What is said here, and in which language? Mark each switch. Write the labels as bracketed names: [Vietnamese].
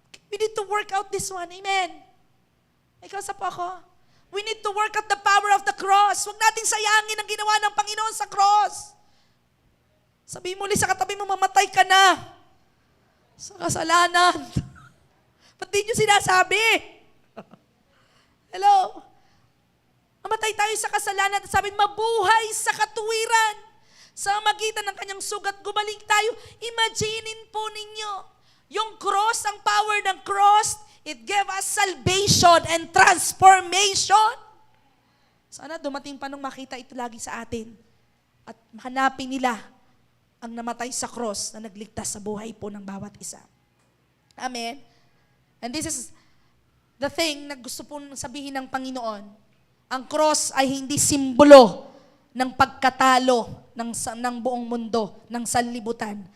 [English] We need to work out this one. Amen. [Filipino] Ikaw sa po ako. [English] We need to work out the power of the cross. [Filipino] Huwag natin sayangin ang ginawa ng Panginoon sa cross. Sabihin mo ulit sa katabi mo, mamatay ka na sa kasalanan. Ba't di nyo sinasabi? Hello? Mamatay tayo sa kasalanan at sabi, mabuhay sa katuwiran. Sa magitan ng kanyang sugat, gumaling tayo. Imaginin po ninyo, yung cross, ang power ng cross, [English] it gave us salvation and transformation. [Filipino] Sana dumating pa nung makita ito lagi sa atin. At hanapin nila ang namatay sa cross na nagligtas sa buhay po ng bawat isa. Amen? [English] And this is the thing [Filipino] na gusto pong sabihin ng Panginoon. Ang cross ay hindi simbolo ng pagkatalo ng buong mundo, ng sanlibutan.